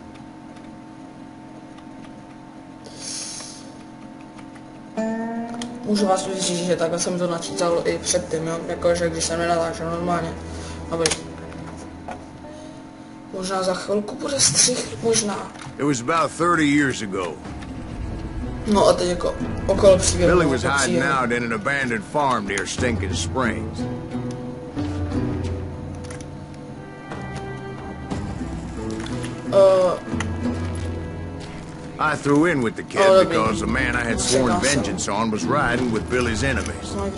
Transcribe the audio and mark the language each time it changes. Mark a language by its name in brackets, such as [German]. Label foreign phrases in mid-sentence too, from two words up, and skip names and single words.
[Czech] Můžu vás říct, že takhle jsem to načítal i předtím, jo? Jakože když jsem nenatáčel normálně. Aby. Možná za chvilku bude střih, možná. [English] It was about 30 years ago. [Czech] No a teď jako okolo příběhu. [English] Billy was hiding out in an abandoned farm near Stinking Springs. I threw in with the kid because the man I had sworn vengeance on was riding with Billy's enemies.